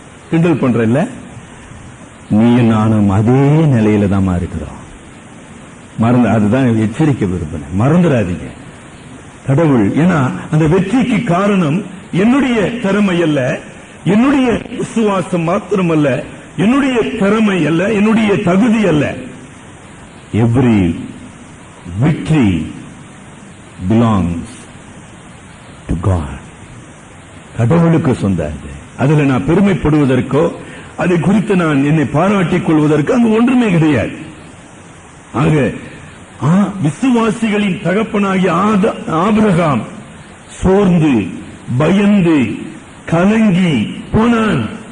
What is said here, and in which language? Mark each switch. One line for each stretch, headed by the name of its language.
Tamil: கிண்டல் பண்றல்ல? நீ நானும் அதே நிலையில தான் இருக்கிறோம். அதுதான் எச்சரிக்கை விரும்பினேன். மறந்துடாதீங்க. கடவுள் ஏன்னா அந்த வெற்றிக்கு காரணம் என்னுடைய திறமை அல்ல, என்னுடைய விசுவாசம் மாத்திரமல்ல, என்னுடைய திறமை அல்ல, என்னுடைய தகுதி அல்ல.
English: Every victory belongs to God.
Tamil: கடவுளுக்கு சொந்தது. அதுல நான் பெருமைப்படுவதற்கோ அதை குறித்து நான் என்னை பாராட்டிக் கொள்வதற்கு அங்கு ஒன்றுமே கிடையாது. ஆக விசுவாசிகளின் தகப்பனாகிய ஆபிரகாம் சோர்ந்து பயந்து கலங்கி போனான்.